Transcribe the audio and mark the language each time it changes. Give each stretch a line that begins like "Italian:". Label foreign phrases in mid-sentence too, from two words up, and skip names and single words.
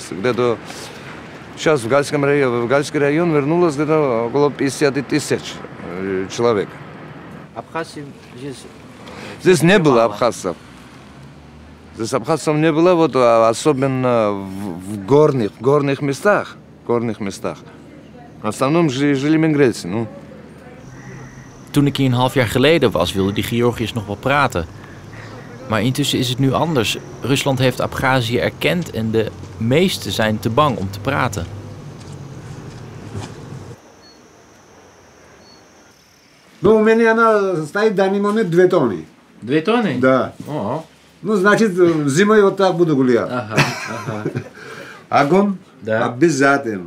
Russian: Где-то сейчас в Гальский район вернулось где-то около 50 тысяч человек. Здесь не было абхазцев. Здесь абхазцев не было, вот, особенно в горных местах. В основном жили миграции. Ну.
Dutch: Toen ik hier een half jaar geleden was, wilden die Georgiërs nog wel praten. Maar intussen is het nu anders. Rusland heeft Abchazië erkend en de meesten zijn te bang om te praten.
Russian: Ну, у меня она стоит в данный момент 2 тонны. 2 тонны? Да. О. Ну, значит, зимой вот так буду гулять. Ага. Огонь? Да. Обязательно.